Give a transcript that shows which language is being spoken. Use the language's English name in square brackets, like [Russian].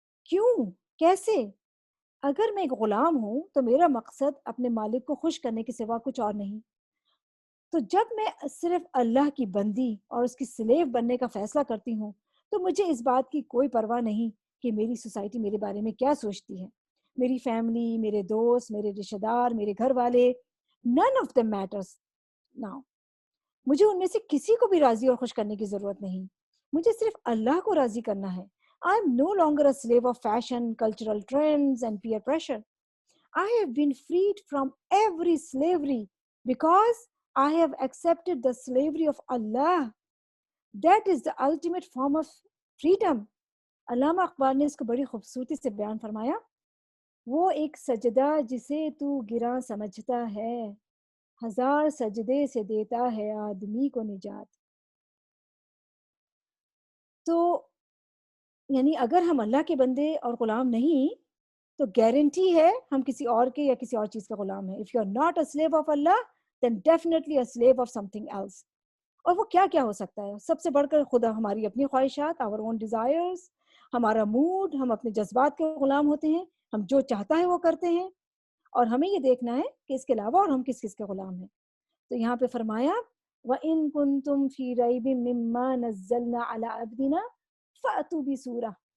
[Urdu] کیوں؟ کیسے؟ اگر میں ایک غلام ہوں تو میرا مقصد اپنے مالک کو خوش کرنے کے سوا کچھ اور نہیں، تو جب میں صرف اللہ کی بندی اور اس کی سلیو بننے کا فیصلہ کرتی ہوں تو مجھے اس بات کی کوئی پرواہ نہیں کہ میری سوسائٹی میرے بارے میں کیا سوچتی ہے. میری فیملی, میرے دوست, میرے رشتہ دار, میرے گھر والے, [English] none of them matters now. [Urdu] مجھے ان میں سے کسی کو بھی راضی اور خوش کرنے کی ضرورت نہیں. مجھے صرف اللہ کو راضی کرنا ہے. [English] I am no longer a slave of fashion, cultural trends and peer pressure. I have been freed from every slavery because I have accepted the slavery of Allah. That is the ultimate form of freedom. [Urdu] علامہ اقبال نے اس کو بڑی خوبصورتی سے بیان فرمایا. وہ ایک سجدہ جسے تو گراں سمجھتا ہے, ہزار سجدے سے دیتا ہے آدمی کو نجات. تو یعنی اگر ہم اللہ کے بندے اور غلام نہیں تو گارنٹی ہے ہم کسی اور کے یا کسی اور چیز کا غلام ہیں. [English] If you are not a slave of Allah, then definitely a slave of something else. [Urdu] اور وہ کیا کیا ہو سکتا ہے؟ سب سے بڑھ کر خدا ہماری اپنی خواہشات, [English] our own desires, [Urdu] ہمارا موڈ, ہم اپنے جذبات کے غلام ہوتے ہیں, ہم جو چاہتا ہے وہ کرتے ہیں, اور ہمیں یہ دیکھنا ہے کہ اس کے علاوہ اور ہم کس کس کے غلام ہیں. تو یہاں پہ فرمایا [Arabic] وَإِن كُنتُمْ فِي رَيْبٍ مِّمَّا نَزَّلْنَا عَلَىٰ عَبْدِنَا فَأْتُوا بِسُورَةٍ.